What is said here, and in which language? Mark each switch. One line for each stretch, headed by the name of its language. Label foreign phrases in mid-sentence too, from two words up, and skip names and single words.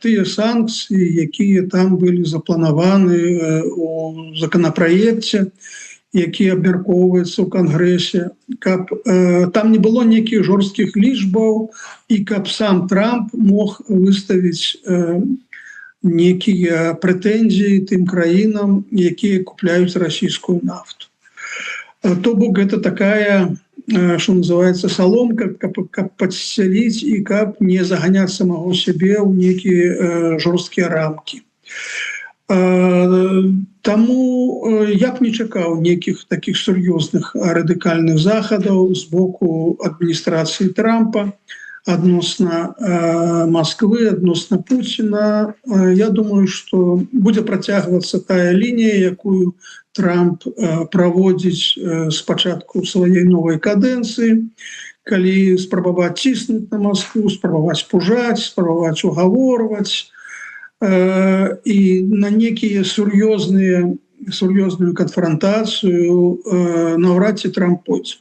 Belarusian: тыя санкцыі, якія там былі запланаваны у законапраекце, які абмяркоўваецца ў Кангрэсе, каб там не было нейкіх жорсткіх лічбаў і каб сам Трамп мог выставіць нейкія прэтэнзіі тым краінам, якія купляюць расійскую нафту. То бок гэта такая,
Russian: что называется, соломка, каб подселить и каб не загонять самого себе в некие жорсткие рамки.
Belarusian: Тому я б не чакаў неких таких сур'ёзных радыкальных захадаў з боку адміністрацыі Трампа адносна Москвы, адносна Путина.
Russian: Я думаю, что
Belarusian: будзе працягвацца тая лінія, якую Трамп праводзіць з пачатку сваёй новай кадэнцыі, калі спрабаваць ціснуць на Москву, спрабаваць пужаць, спрабаваць угаворваць, і на некія сур'ёзную канфронтацыю наўрад ці Трамп пойдзе.